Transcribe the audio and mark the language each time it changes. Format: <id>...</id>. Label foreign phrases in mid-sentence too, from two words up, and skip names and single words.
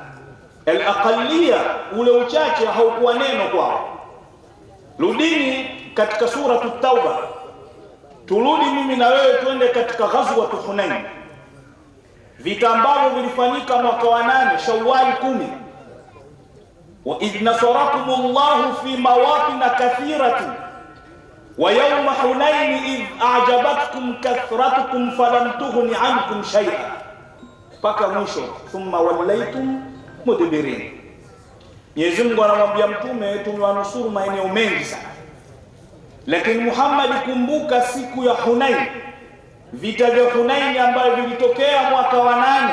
<sw>Al-aqalliya, ule uchache haukuwa neno kwao. Rudini katika suratul Tauba, turudi mimi na wewe twende katika ghazwat Hunain, vita ambavyo vilifanyika mwaka wa 8 Shawwal 10.</sw> <ar>وإذ نصركم الله في مواطن كثيرة ويوم حنين إذ أعجبتكم كثرتكم فلم تغن عنكم شيئا,</ar> <sw>paka mwisho,</sw> <ar>ثم وليتم مدبرين.</ar> <sw>Mwenyezi Mungu anamwambia mtume tumewanusuru maeneo mengi sana, lakini Muhammad, kumbuka siku ya Hunain, vita vya Hunain ambavyo vilitokea mwaka wa 8.</sw>